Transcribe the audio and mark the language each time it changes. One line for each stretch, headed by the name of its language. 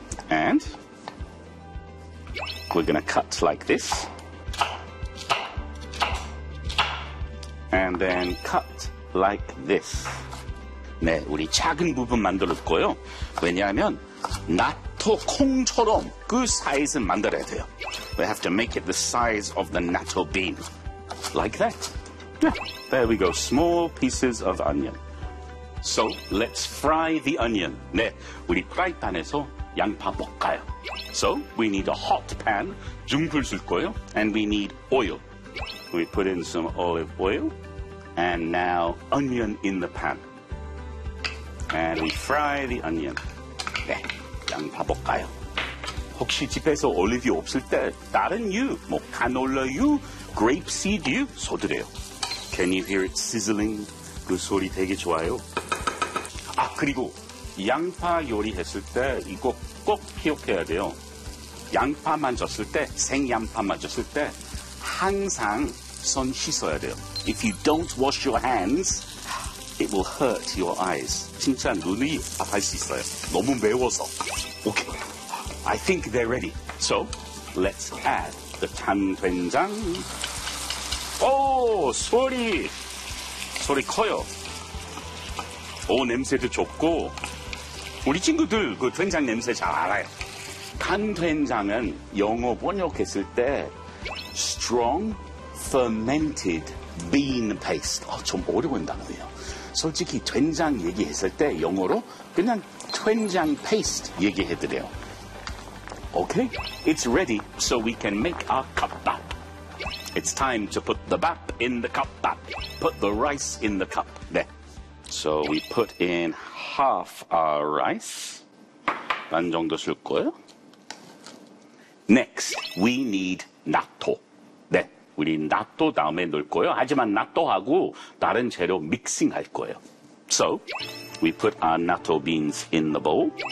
English: And we're going to cut like this. And then cut like this.
Korean: 네, 우리 작은 부분 만들어줄 거예요. 왜냐하면 나토 콩처럼 그 사이즈 만들어야 돼요.
English: We have to make it the size of the natto bean. Like that. Yeah, there we go. Small pieces of onion. So, let's fry the onion.
Korean: 네, 우리 프라이팬에서 양파 볶아요.
English: So, we need a hot pan.
Korean: 중불 쓸 거예요.
English: And we need oil. We put in some olive oil. And now onion in the pan. And we fry the onion.
Korean: 네, 양파 볶아요. 혹시 집에서 올리브유 없을 때 다른 유, 뭐 카놀라유, 그레이프 시드 유 써드려요.
English: Can you hear it sizzling?
Korean: 그 소리 되게 좋아요. 아, 그리고 양파 요리했을 때 이거 꼭 기억해야 돼요. 양파만 졌을 때, 생양파만 졌을 때 항상 손 씻어야 돼요.
English: If you don't wash your hands, it will hurt your eyes.
Korean: 진짜 눈이 아플 수 있어요. 너무 매워서.
English: Okay. I think they're ready. So, let's add the 간된장. Oh,
Korean: 소리. 소리 커요. 오, 냄새도 좋고. 우리 친구들 그 된장 냄새 잘 알아요. 간된장은 영어 번역했을 때
English: strong fermented bean paste.
Korean: 어, 좀 어려운 단어예요. 솔직히 된장 얘기했을 때 영어로 그냥 된장 페이스트 얘기해드려요.
English: Okay, it's ready so we can make our kebab. It's time to put the bap in the kebab. Put the rice in the cup. 네. So we put in half our rice.
Korean: 반 정도 쓸 거예요.
English: Next, we need
Korean: 나토. 네. 우리 나토 다음에 넣을 거예요. 하지만 나토하고 다른 재료 믹싱 할 거예요.
English: So, we put our natto beans in the bowl.